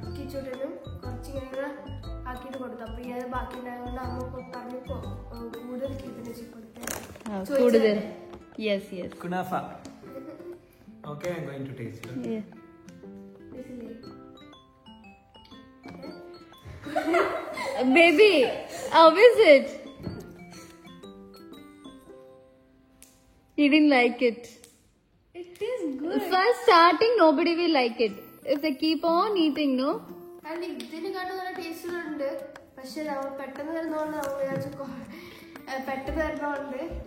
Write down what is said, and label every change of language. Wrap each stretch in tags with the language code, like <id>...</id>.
<ml>കിച്ചൂട്ടനും കുറച്ച് ഇങ്ങനെ ആക്കിയിട്ട് കൊടുത്തു. അപ്പൊ ഈ അത് ബാക്കി ഉണ്ടായതുകൊണ്ട് അമ്മ പറഞ്ഞു കൂടുതൽ കിച്ചൂട്ടൻ വെച്ച് കൊടുത്തു. കൂടുതൽ.</ml> <en>Yes. Kunafa. Okay, I'm going to taste it. Yeah. Baby, how is it? He didn't like it. It is good. First starting, nobody will like it. If they keep on eating, no?</en> <ml>And ഇതിന് കണ്ട് നല്ല ടേസ്റ്റുകളുണ്ട്. പക്ഷെ നമ്മൾ പെട്ടെന്ന് വരുന്നതുകൊണ്ട് നമ്മൾ വിചാരിച്ചു പെട്ടെന്ന് വരുന്നതുകൊണ്ട്</ml>